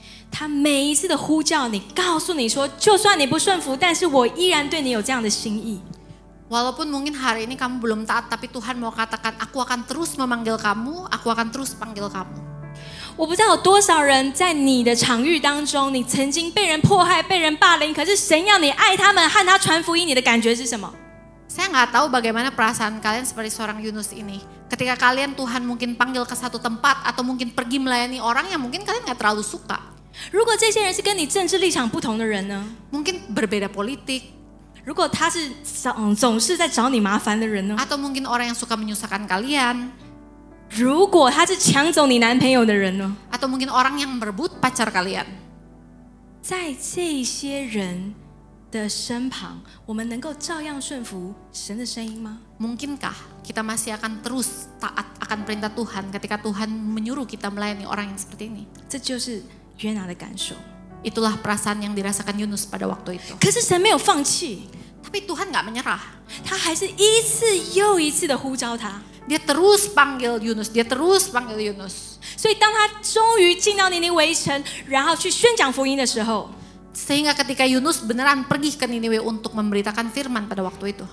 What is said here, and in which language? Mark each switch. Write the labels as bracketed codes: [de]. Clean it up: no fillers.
[zh] 他每一次的呼叫你，告诉你说，就算你不顺服，但是我依然对你有这样的心意。 [id] Walaupun mungkin hari ini kamu belum taat, tapi Tuhan mau katakan, aku akan terus memanggil kamu, aku akan terus panggil kamu. [zh] 我不知道有多少人在你的场域当中，你曾经被人迫害、被人霸凌，可是神要你爱他们，和他传福音，你的感觉是什么？ [id] Saya nggak tahu bagaimana perasaan kalian seperti seorang Yunus ini. Ketika kalian Tuhan mungkin panggil ke satu tempat atau mungkin pergi melayani orang yang mungkin kalian nggak terlalu suka. [zh] 如果这些人是跟你政治立场不同的人呢？ [id] Mungkin berbeda politik. [zh] 如果他是总是在找你麻烦的人呢？ [id] Atau mungkin orang yang suka menyusahkan kalian. [zh] 如果他是抢走你男朋友的人呢？ [id] Atau mungkin orang yang merebut pacar kalian. [zh] 在这些人的身旁，我们能够照样顺服神的声音吗？ [id] Mungkinkah kita masih akan terus taat akan perintah Tuhan ketika Tuhan menyuruh kita melayani orang yang seperti ini? [zh] 这就是约拿的感受。 [id] Itulah perasaan yang dirasakan Yunus pada waktu itu. [zh] 可是神没有放弃， [id] Tapi Tuhan nggak menyerah. [zh] 他还是一次又一次的呼召他。 [id] Dia terus panggil Yunus, dia terus panggil Yunus. [zh] 所以当他终于进到尼尼微城，然后去宣讲福音的时候， [id] Sehingga ketika Yunus beneran pergi ke Niniwe untuk memberitakan firman pada waktu itu,